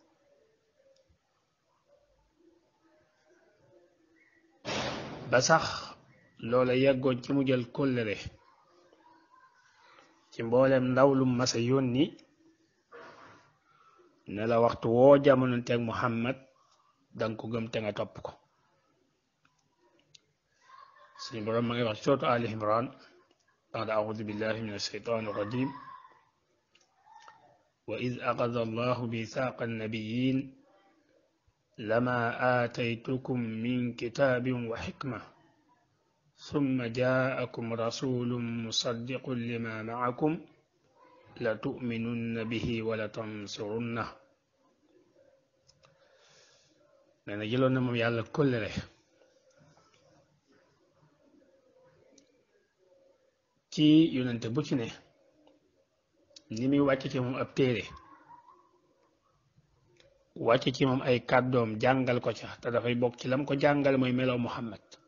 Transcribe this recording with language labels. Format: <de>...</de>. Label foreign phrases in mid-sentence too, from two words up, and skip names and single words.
<wo>ba sax loola yeggoon ci mu jël kóllëre ci mboolem ndaw lu masa yónni ne la waxtu woo jamononteeg Muhammad danga ko gëm te nga topp ko. suñu boroom ma ngi wax ci sourate Ali Imran</wo> <ar>بعد أعوذ بالله من الشيطان الرجيم وإذ أخذ الله ميثاق النبيين لما آتيتكم من كتاب وحكمة ثم جاءكم رسول مصدق لما معكم لتؤمنن به ولتنصرنه.</ar> <wo>nee na jëloon na moom yàlla kóllëre ci yonente bu ci ne ni muy wàcc ci moom ab téere, wàcc ci moom ay kàddoom jàngal ko ca te dafay bokk ci lam ko jàngal mooy melow Muhammad.</wo>